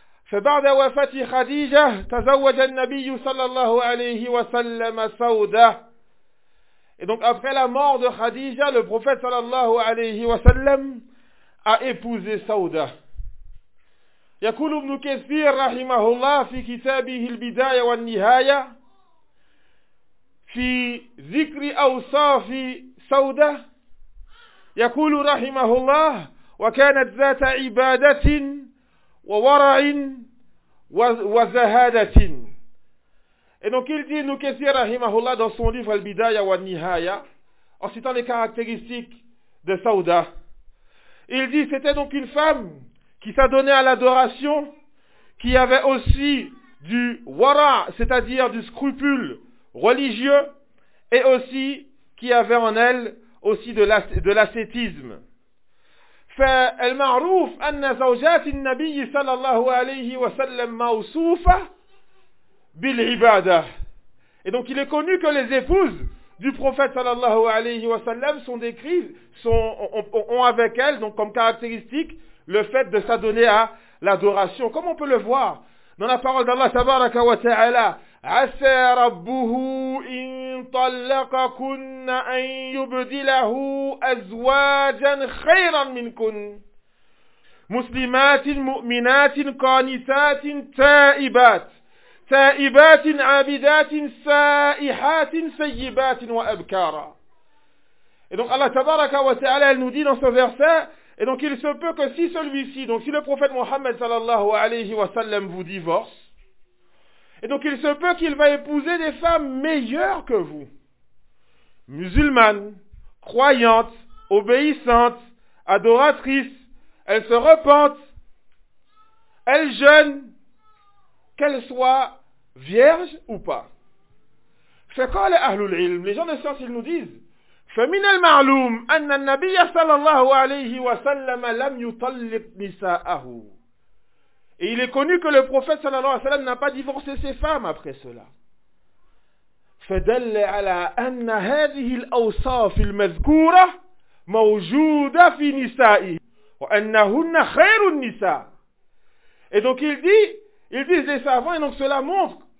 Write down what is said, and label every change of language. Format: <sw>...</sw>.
<ar>فبعد وفاة خديجة تزوج النبي صلى الله عليه وسلم سودة.</ar> <fr>Et donc après la mort de Khadija, le prophète صلى الله عليه وسلم a épousé سودة.</fr> <ar>يقول ابن كثير رحمه الله في كتابه البداية والنهاية في ذكر أوصاف سودة يقول رحمه الله وكانت ذات عبادة وورع وزهادتين.</ar> <fr>Et donc il dit, Ibn Kathir rahimahullah, dans son livre Al-Bidaya wa Nihaya, en citant les caractéristiques de Sauda, il dit, c'était donc une femme qui s'adonnait à l'adoration, qui avait aussi du wara, c'est-à-dire du scrupule religieux, et aussi qui avait en elle aussi de l'ascétisme.</fr> <ar>فالمعروف أن زوجات النبي صلى الله عليه وسلم موصوفة بالعبادة.</ar> <fr>Et donc il est connu que les épouses du prophète صلى الله عليه وسلم sont décrites, ont avec elles donc comme caractéristique le fait de s'adonner à l'adoration. Comme on peut le voir dans la parole d'Allah</fr> <ar>تبارك وتعالى: عسى ربه إن طلقكن أن يبدله أزواجا خيرا منكن مسلمات مؤمنات قانتات تائبات عابدات سائحات سيبات وأبكارا.</ar> <fr>Et donc Allah tabaraka wa ta'ala, elle nous dit dans ce verset, et donc il se peut que si celui-ci, donc si le prophète Mohammed sallallahu alayhi wa sallam vous divorce, et donc il se peut qu'il va épouser des femmes meilleures que vous. Musulmanes, croyantes, obéissantes, adoratrices, elles se repentent, elles jeûnent, qu'elles soient vierges ou pas. C'est quoi les ahlul ilm? Les gens de science, ils nous disent,</fr> <ar>فَمِنَ الْمَعْلُومِ أَنَّ النَّبِيَّ صَلَى اللَّهُ عَلَيْهِ وَسَلَّمَ لَمْ يُطَلِّقْ نِسَاءَهُ.</ar> <fr>Et il est connu que le prophète sallallahu alayhi wa sallam n'a pas divorcé ses femmes après cela.</fr> <ar>فَدَلَّ عَلَىٰ أَنَّ هَذِهِ الْأَوْصَافِ الْمَذْكُورَةِ مَوْجُودَ فِي نِسَائِهِ وَأَنَّهُنَّ خَيْرُ النِّسَاءِ.</ar> <fr>Et donc il dit, ils disent les savants, et donc cela montre</fr>